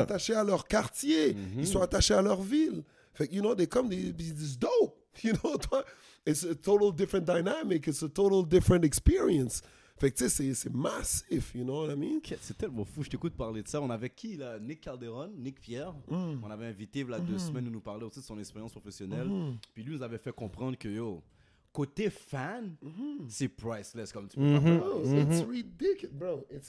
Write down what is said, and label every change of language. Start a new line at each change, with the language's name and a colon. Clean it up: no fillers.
French: attachés à leur quartier, ils sont attachés à leur ville. Fait que,
English: you know, they come, it's dope. You know, it's a total different dynamic, it's a total different experience.
French: Fait que, tu sais, c'est massif,
English: you know what I mean?
French: c'est tellement fou, je t'écoute parler de ça. On avait qui là? Nick Calderon, Nick Pierre. On avait invité il y a 2 semaines où nous parlait aussi de son expérience professionnelle. Puis lui nous avait fait comprendre que yo, côté fan, c'est priceless comme tu peux pas
English: Bro, it's ridiculous, bro.